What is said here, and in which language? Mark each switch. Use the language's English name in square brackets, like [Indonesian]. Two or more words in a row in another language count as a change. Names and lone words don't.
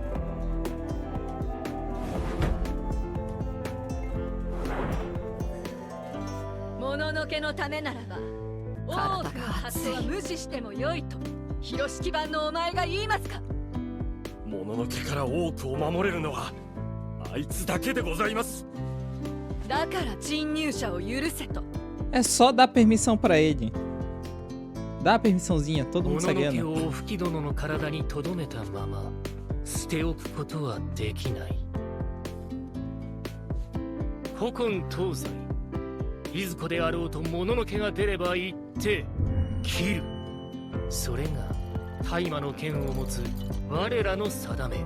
[Japanese] もののけのためならば大奥の発想は無視してもよいと広敷版のお前が言いますか。もののけから多くを守れるのはあいつだけでございます。だから侵入者を許せと。 [Portuguese] É só dar permissão pra ele. Dá a permissãozinha, todo mundo [Japanese] もののけ [Portuguese] sabendo. [Japanese] をお吹き殿の体に留めたまま捨ておくことはできない。古今東西いずこであろうともののけが出れば行って切る。それが大麻の剣を持つ我らの定め。